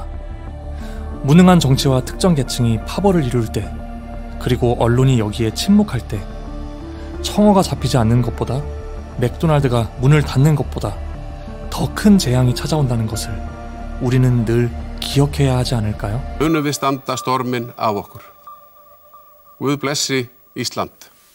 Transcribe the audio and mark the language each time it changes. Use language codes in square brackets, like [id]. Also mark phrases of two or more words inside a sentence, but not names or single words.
[ko] 무능한 정치와 특정 계층이 파벌을 이룰 때, 그리고 언론이 여기에 침묵할 때, 청어가 잡히지 않는 것보다, 맥도날드가 문을 닫는 것보다 더 큰 재앙이 찾아온다는 것을 우리는 늘 기억해야 하지 않을까요? [is] Munum við standa storminn af okkur. Guð blessi Ísland.